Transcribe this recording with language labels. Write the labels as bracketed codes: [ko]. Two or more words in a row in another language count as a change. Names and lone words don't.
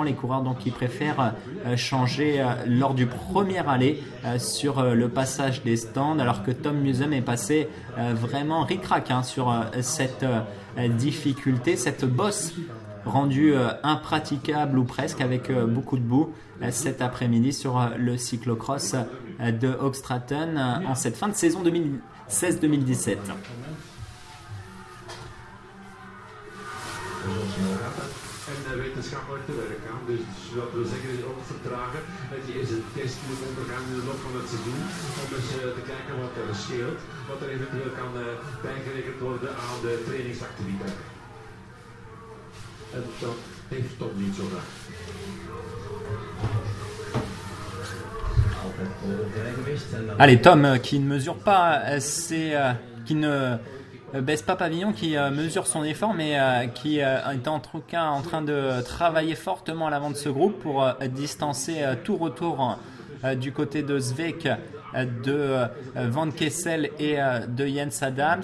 [fr] Les coureurs donc qui préfèrent changer lors du premier aller sur le passage des stands, alors que Tom Musem est passé vraiment ric-rac sur cette difficulté, cette bosse rendue impraticable ou presque, avec beaucoup de boue cet après-midi sur le cyclocross de Hoogstraten en cette fin de saison 2016-2017. [nl] En wetenschappelijk te werk gaan. Dus wat we zeggen is ook vertragen. Dat je eens een test moet ondergaan in de loop van het seizoen. Om eens te kijken wat er scheelt. Wat er eventueel kan bijgerekend worden aan de trainingsactiviteiten. En dat heeft Tom niet zo graag. [fr] Allez, Tom qui ne mesure pas qui ne baisse pas pavillon, qui mesure son effort, mais qui est en tout cas en train de travailler fortement à l'avant de ce groupe pour distancer tout retour du côté de Zweck, de Van Kessel et de Jens Adams.